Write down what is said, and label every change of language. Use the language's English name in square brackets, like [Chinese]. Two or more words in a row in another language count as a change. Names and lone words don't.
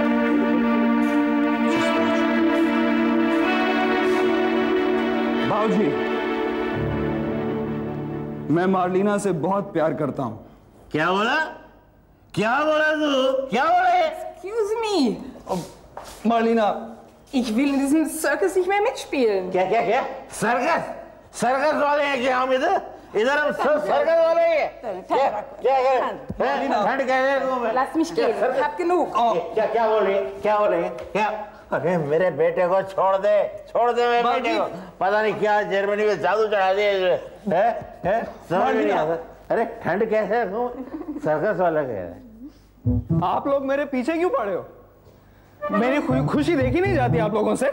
[Hindi] बाबूजी, मैं मार्लिना से बहुत प्यार करता हूँ। क्या बोला तू? क्या बोला? [English] Excuse me. [Hindi] मार्लिना, [German] Ich will in diesem Circus nicht mehr mitspielen. [Hindi] क्या क्या क्या? सर्कस? सर्कस वाले हैं क्या हम इधर? इधर हम सर्कस वाले हैं। क्या क्या ठंड कैसे? [German] Lass mich gehen, ich hab genug. [Hindi] क्या क्या बोल रही है? क्या बोल रही है? क्या? अरे मेरे बेटे को छोड़ दे मेरे बेटे को। पता नहीं क्या जर्मनी में जादू चढ़ा दिया है? समझ नहीं आता। अरे ठंड कैसे? सर्कस वाला कह रहे हैं। आप लोग मेरे पीछे क्यों पड़े हो? मेरी खुशी देखी नहीं जाती आप लोगों से?